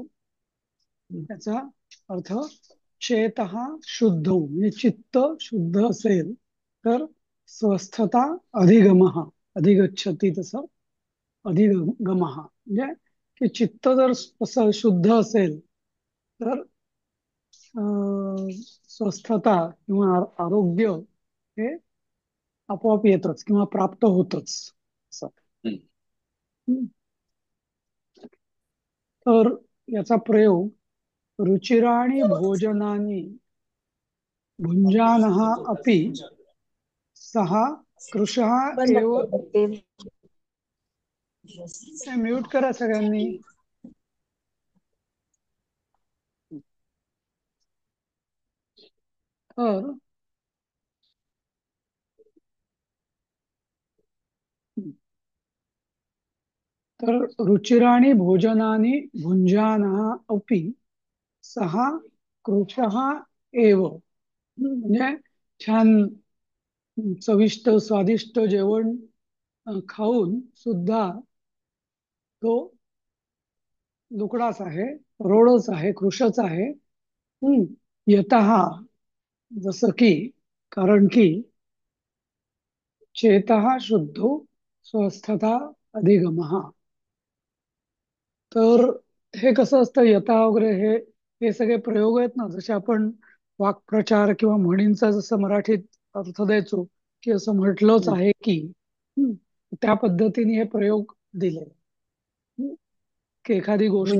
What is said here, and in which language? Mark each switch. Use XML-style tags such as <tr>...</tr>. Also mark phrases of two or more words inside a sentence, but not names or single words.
<mr>त्याचा अर्थ,</mr> <sa>चेतः शुद्धौ</sa> <mr>म्हणजे चित्त शुद्ध असेल तर</mr> <sa>स्वस्थता अधिगमः,</sa> <mr>अधिगच्छति तसं अधिगमः म्हणजे की चित्त जर असं शुद्ध असेल तर स्वस्थता किंवा आरोग्य हे आपोआप येतच किंवा प्राप्त होतच असं. हम्म. तर याचा प्रयोग</mr> <sa>रुचिराणि भोजनानि भुञ्जानः अपि सः कृशः</sa> <mr>बंद</mr> <sa>एव.</sa> <mr>कर ते. म्यूट करा सगळ्यांनी. तर तर</mr> <sa>रुचिराणि भोजनानि भुञ्जानः अपि सः कृशः एव.</sa> <mr>म्हणजे छान चविष्ट स्वादिष्ट जेवण खाऊन सुद्धा तो लुकडाच आहे, रोडच आहे, कृशच आहे. हम्म. यतः, जसं की, कारण की,</mr> <sa>चेतः शुद्धो स्वस्थता अधिगमः.</sa> <mr>तर हे कसं असतं, यथा वगैरे हे सगळे प्रयोग आहेत ना, जसे आपण वाक्प्रचार किंवा म्हणींचा जसं मराठीत अर्थ द्यायचो, की असं म्हटलंच आहे की. हम्म, त्या पद्धतीने हे प्रयोग दिले. हम्म, की एखादी गोष्ट.</mr>